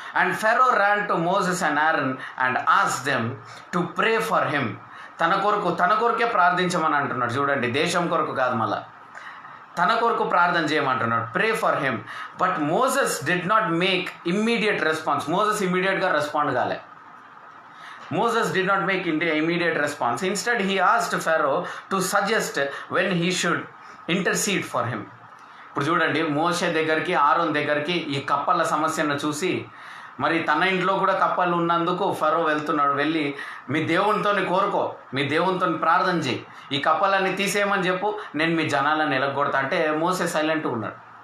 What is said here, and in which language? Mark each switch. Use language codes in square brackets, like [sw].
[en] And Pharaoh ran to Moses and Aaron and ask them to pray for him. [te] తన కొరకే ప్రార్థించమని అంటున్నాడు. చూడండి, దేశం కొరకు కాదు, మళ్ళా తన కొరకు ప్రార్థన చేయమంటున్నాడు. [en] Pray for him. But Moses did not make immediate response. [te] Moses ఇమ్మీడియట్గా రెస్పాండ్ కాలే. [en] Moses did not make immediate response. Instead, he asked Pharaoh to suggest when he should intercede for him. [te] ఇప్పుడు చూడండి, మోషే దగ్గరికి, ఆరోన్ దగ్గరికి ఈ కప్పల సమస్యను చూసి, మరి తన ఇంట్లో కూడా కప్పలు ఉన్నందుకు ఫరో వెళ్తున్నాడు. వెళ్ళి మీ దేవునితో కోరుకో, మీ దేవునితో ప్రార్థన చేయి, ఈ కప్పలన్నీ తీసేయమని చెప్పు, నేను మీ జనాలను ఎలగొడతా అంటే మోసే సైలెంట్గా ఉన్నాడు.